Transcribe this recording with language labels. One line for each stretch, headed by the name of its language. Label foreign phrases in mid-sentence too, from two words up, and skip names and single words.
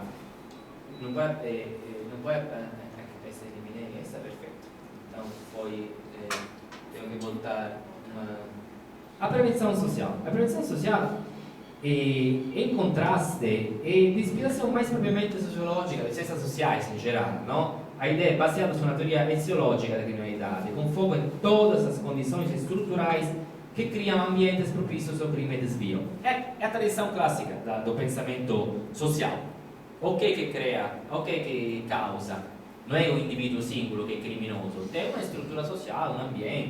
Portuguese: Não vai essa eliminei, essa é perfeito. Então, tenho que voltar a prevenção social. A prevenção social, em contraste, é de inspiração mais propriamente sociológica, das ciências sociais em geral, não? A ideia é baseada
Italian: su una teoria eziologica
Portuguese: da criminalidade, com foco em todas as condições estruturais que criam ambientes propícios ao crime e desvio. É a tradição clássica do pensamento social. O que cria, o que causa? Não é o indivíduo singolo que é criminoso, tem uma estrutura social, um ambiente.